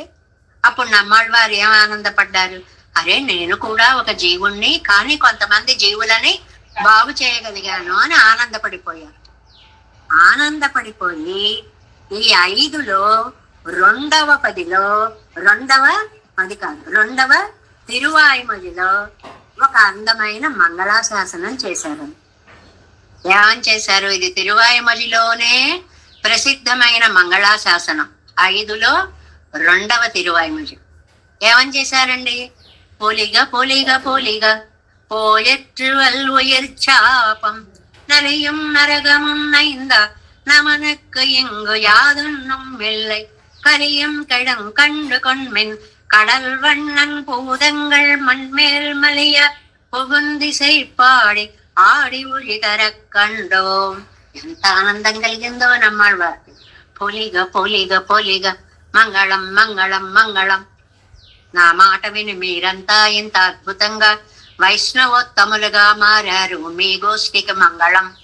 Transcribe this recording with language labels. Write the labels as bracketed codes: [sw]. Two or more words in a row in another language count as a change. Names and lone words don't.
[te] అప్పుడు నమ్మాళ్వారు ఏం ఆనందపడ్డారు, అరే నేను కూడా ఒక జీవుణ్ణి, కానీ కొంతమంది జీవులని బాగు చేయగలిగాను అని ఆనందపడిపోయి ఈ 5లో 2వ 10లో 2వ తిరువాయిమొழிలో ఒక అందమైన మంగళాశాసనం చేశారు. ఏమని చేశారు? ఇది తిరువాయిమొழிలోనే ప్రసిద్ధమైన మంగళాశాసనం. 5లో 2వ తిరువాయిమొഴി. ఏమని చేశారండి? [ta] పొలిగ போயற்றுவல் உயிர் சாபம் நலியும் நரகமும் நைந்த நமனுக்கு இங்கு யாதொன்னும் இல்லை கலியும் கிடம் கண்டு கொண்மின் கடல் வண்ணன் பூதங்கள் மண்மேல் மலிய புகுந்திசை பாடி ஆடி உழி தரக் கண்டோம். [te] ఎంత ఆనందం కలిగిందో నమ్మాళ్వారికి. పొలిగ మంగళం. నా మాట విని మీరంతా ఇంత అద్భుతంగా వైష్ణవోత్తములుగా మారారు, మీ గోష్ఠికి మంగళం.